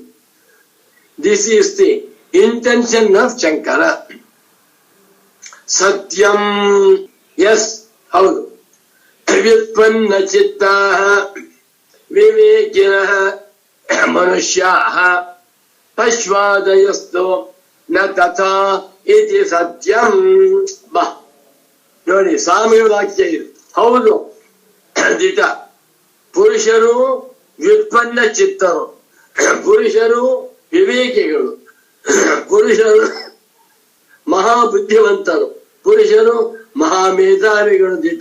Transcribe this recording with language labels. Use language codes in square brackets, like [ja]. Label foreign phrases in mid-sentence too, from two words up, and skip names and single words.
[en] This is the intention of Shankara. [kn] ಸತ್ಯಂ, ಎಸ್ ಹೌದು. [sa] ವ್ಯುತ್ಪನ್ನ ಚಿತ್ತಾಃ ವಿವೇಕಿನಃ ಮನುಷ್ಯಾಃ ಪಶ್ವಾದಯಸ್ತು ನ ತಥಾ ಇತಿ ಸತ್ಯಂ. [kn] ಬಾ ನೋಡಿ, ಸ್ವಾಮಿಗಳ ವಾಕ್ಯ ಇದು. ಹೌದು, ದಿಟ. ಪುರುಷರು ವ್ಯುತ್ಪನ್ನ ಚಿತ್ತರು, ಪುರುಷರು ವಿವೇಕಿಗಳು, ಪುರುಷರು ಮಹಾಬುದ್ಧಿವಂತರು, ಪುರುಷರು ಮಹಾಮೇಧಾವಿಗಳು ದಿಟ.